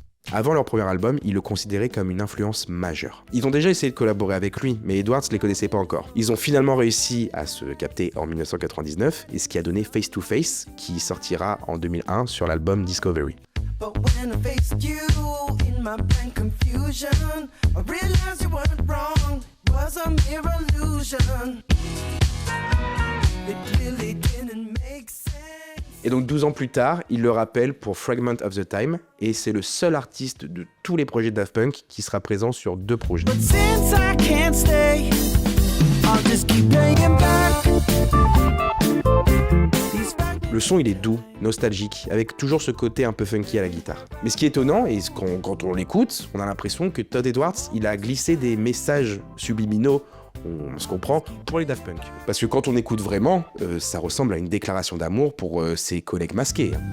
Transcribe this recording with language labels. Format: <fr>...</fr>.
<fr>Avant leur premier album, ils le considéraient comme une influence majeure. Ils ont déjà essayé de collaborer avec lui, mais Edwards ne les connaissait pas encore. Ils ont finalement réussi à se capter en 1999, et ce qui a donné Face to Face, qui sortira en 2001 sur l'album Discovery.</fr> <en>But when I faced you in my blank confusion, I realized you weren't wrong, it was a mere illusion. It really didn't make sense.</en> <fr>Et donc 12 ans plus tard, il le rappelle pour Fragment of the Time, et c'est le seul artiste de tous les projets de Daft Punk qui sera présent sur 2 projets.</fr> <en>But since I can't stay, I'll just keep playing back.</en> <fr>Le son, il est doux, nostalgique, avec toujours ce côté un peu funky à la guitare. Mais ce qui est étonnant, et quand on l'écoute, on a l'impression que Todd Edwards, il a glissé des messages subliminaux, on se comprend, pour les Daft Punk. Parce que quand on écoute vraiment, ça ressemble à une déclaration d'amour pour ses collègues masqués.</fr>